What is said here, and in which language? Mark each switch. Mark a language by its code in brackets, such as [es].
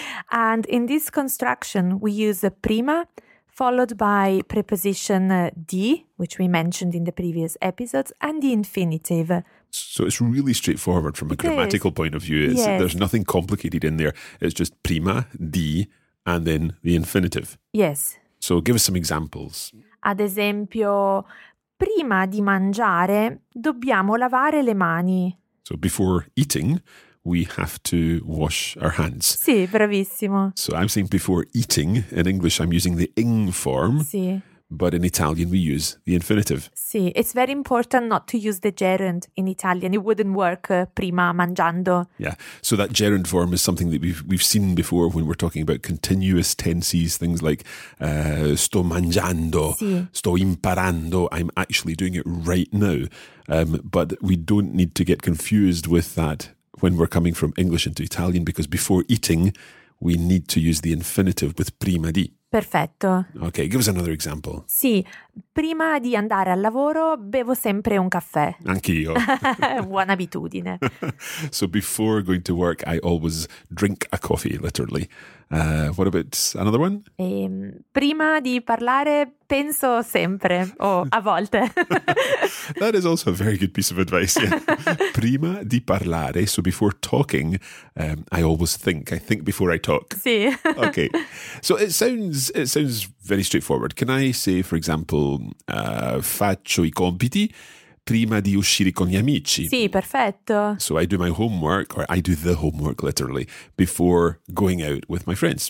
[en] And in this construction, we use prima followed by preposition di, which we mentioned in the previous episodes, and the infinitive. So it's really straightforward from a grammatical point of view. Yes. There's nothing complicated in there. It's just prima, di, and then the infinitive. Yes. So give us some examples. [it] Ad esempio, prima di mangiare, dobbiamo lavare le mani. [en] So before eating, we have to wash our hands. [it] Sì, bravissimo. [en] So I'm saying before eating, in English I'm using the ing form. [it] Sì. [en] But in Italian we use the infinitive. Sì, it's very important not to use the gerund in Italian. It wouldn't work [it] prima mangiando. [en] Yeah, so that gerund form is something that we've seen before when we're talking about continuous tenses, things like [it] sto mangiando, sì. Sto imparando, [en] I'm actually doing it right now. But we don't need to get confused with that when we're coming from English into Italian, because before eating, we need to use the infinitive with prima di. [it] Perfetto. [en] Ok, give us another example. [it] Sì, prima di andare al lavoro bevo sempre un caffè. Anch'io. Buona abitudine. [en] So before going to work, I always drink a coffee, literally. What about another one? [it] Prima di parlare penso sempre, o a volte. [en] That is also a very good piece of advice. Yeah. [it] Prima di parlare, [en] so before talking, I always think. I think before I talk. [it] Sì. [en] Okay, so it sounds very straightforward. Can I say, for example, [it] faccio I compiti prima di uscire con gli amici? Sì, perfetto. [en] So I do my homework, or I do the homework literally, before going out with my friends.